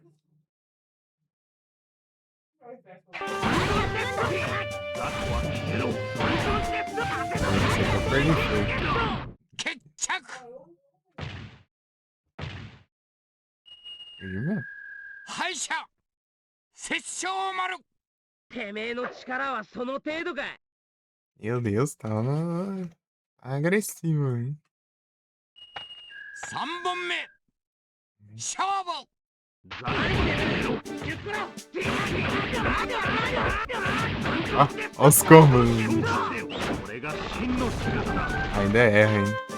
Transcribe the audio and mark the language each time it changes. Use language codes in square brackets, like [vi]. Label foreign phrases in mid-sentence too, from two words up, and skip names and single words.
[pt] Você tá perdendo feio. [ja] 決着 [pt] Ele mesmo. [ja] 敗者殺生丸てめえの力はその程度か [pt] Meu Deus, tá agressivo, hein? [ja] 3 本目勝負 [pt] Ah, olha os combos. Ainda erra, hein?